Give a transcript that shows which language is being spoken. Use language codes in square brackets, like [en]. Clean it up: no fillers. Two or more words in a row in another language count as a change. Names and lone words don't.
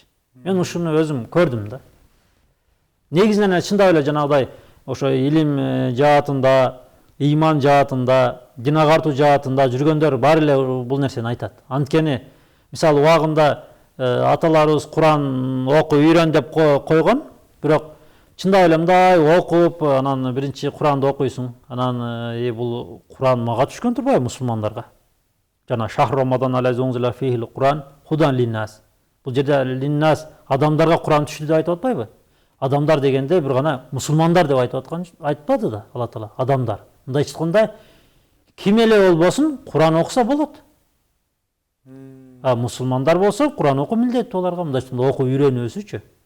[ky] Мен ушуну өзүм көрдүм да. Негизинен чындап эле жанагыдай ошо илим жаатында, ыйман жаатында, дин агартуу жаатында жүргөндөр баары эле бул нерсени айтат. Анткени мисалы убагында аталарыбыз Куран окуп үйрөн деп койгон, бирок чындап эле мындай окуп, анан биринчи Куранды окуйсуң, анан бул Куран мага түшкөн турбайбы мусулмандарга? [ar] Жана شهر رمضان الذي أنزل فيه القرآن هدى للناس. [ky] Бул жерде линнас адамдарга Куран түштү деп айтып атпайбы? Адамдар дегенде бир гана мусулмандар деп айтып аткан айтпады да Алла Таала, адамдар. Мындай айтканда ким эле болбосун Куран окуса болот. Мусулмандар болсо Куран окуу милдеттүү аларга, мындайча окуп үйрөнүүсүчү.